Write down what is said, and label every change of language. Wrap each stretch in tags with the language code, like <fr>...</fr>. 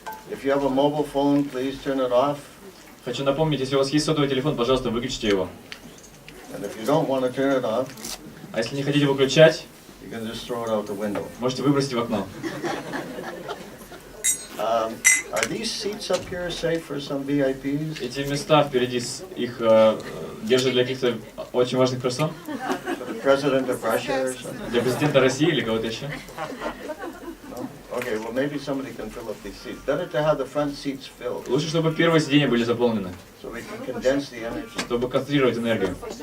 <en>If you have a mobile phone, please turn it off.</en> <ru>Хочу напомнить, если у вас есть сотовый телефон, пожалуйста, выключите его.</ru> <en>And if you don't want to turn it off,</en> <ru>А если не хотите выключать,</ru> <en>you can just throw it out the window.</en> <ru>можете выбросить в окно.</ru> <en>Are these seats up here safe for some VIPs?</en> <ru>Эти места впереди их держат для каких-то очень важных персон?</ru> <en>For the president of Russia or something?</en> <ru>Для президента России или кого-то еще?</ru> <en>No? Okay, well maybe somebody can fill up these seats. Better to have the front seats filled,</en> <ru>Лучше, чтобы первые сиденья были заполнены,</ru> <en>so we can condense the energy.</en> <ru>чтобы концентрировать энергию.</ru>